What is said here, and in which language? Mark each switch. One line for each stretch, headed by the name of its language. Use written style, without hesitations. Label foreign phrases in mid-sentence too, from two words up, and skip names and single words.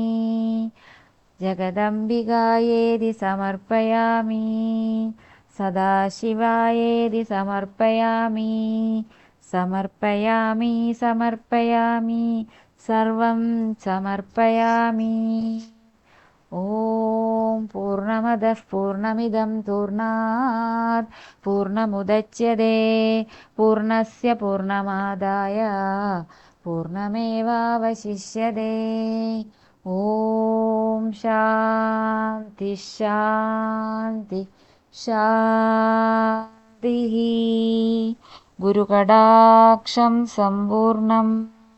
Sanskrit: ജഗദംബികായേതി സമർപ്പയാമി. സദാശിവായേതി സമർപ്പയാമി. സമർപ്പയാമി സമർപ്പയാമി സർവം സമർപ്പയാമി. ഓം പൂർണ്ണമദഃ പൂർണ്ണമിദം പൂർണ്ണാത് പൂർണ്ണമുദച്യതേ പൂർണ്ണസ്യ പൂർണ്ണമാദായ പൂർണ്ണമേവാവശിഷ്യതേ. ഓം ശാന്തി ശാന്തി ശാന്തിഃ.
Malayalam: ഗുരുകടാക്ഷം സമ്പൂർണം.